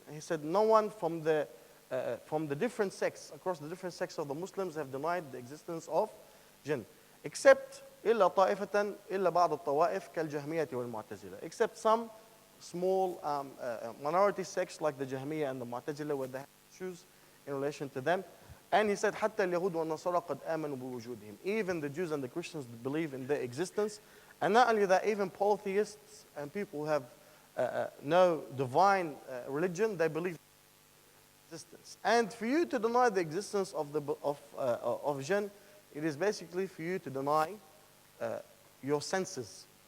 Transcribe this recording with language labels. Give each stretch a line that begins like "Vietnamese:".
English: And he said, no one from the different sects, across the different sects of the Muslims, have denied the existence of jinn, except
Arabic: إِلَّا طَائِفَةً إِلَّا بَعْضَ الطَّوَائِفِ كَالْجَهْمِيَّةِ وَالْمُعْتَزِلَةِ.
English: Except some small minority sects like the Jahmiyyah and the Mu'tazila, where they have issues in relation to them. And he said,
Arabic: حتى اليهود والنصارى قد آمنوا بوجودهم.
English: Even the Jews and the Christians believe in their existence. And not only that, even polytheists and people who have no divine religion, they believe in existence. And for you to deny the existence of jinn, it is basically for you to deny your senses.